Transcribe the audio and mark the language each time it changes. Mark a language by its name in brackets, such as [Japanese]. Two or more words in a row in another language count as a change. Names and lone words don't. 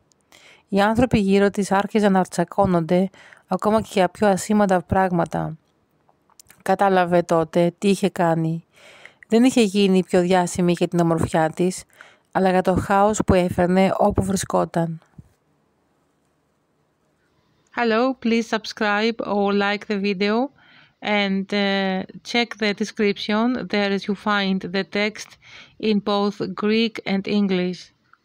[Greek] Οι άνθρωποι γύρω της άρχιζαν να τσακώνονται, ακόμα και για πιο ασήμαντα πράγματα. Κατάλαβε τότε τι είχε κάνει. Δεν είχε γίνει πιο διάσημη για την ομορφιά της, αλλά για το χάος που έφερνε όπου βρισκόταν. [English] Hello, please subscribe or like the video and check the description. There you find the text in both Greek and English.